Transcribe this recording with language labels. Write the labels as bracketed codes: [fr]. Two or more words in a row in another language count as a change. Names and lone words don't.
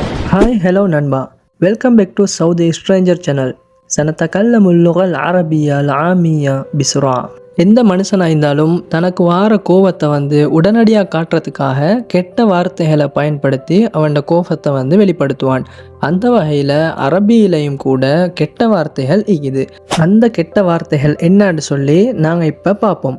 [en] hi hello ننبا welcome back to Saudi Stranger channel. [ar] سنتكلم اللغة العربية العامية بسرعة. [ta] எந்த மனுஷனாக இருந்தாலும் தனக்கு வார கோபத்தை உடனடியாக காட்டுறதுக்காக கெட்ட வார்த்தைகளை பயன்படுத்தி அவனோட கோபத்தை வெளிப்படுத்துவான். அந்த வகையில் அரபியிலையும் கூட கெட்ட வார்த்தைகள் இருக்குது. அந்த கெட்ட வார்த்தைகள் என்னன்னு சொல்லி நாங்கள் இப்போ பார்ப்போம்.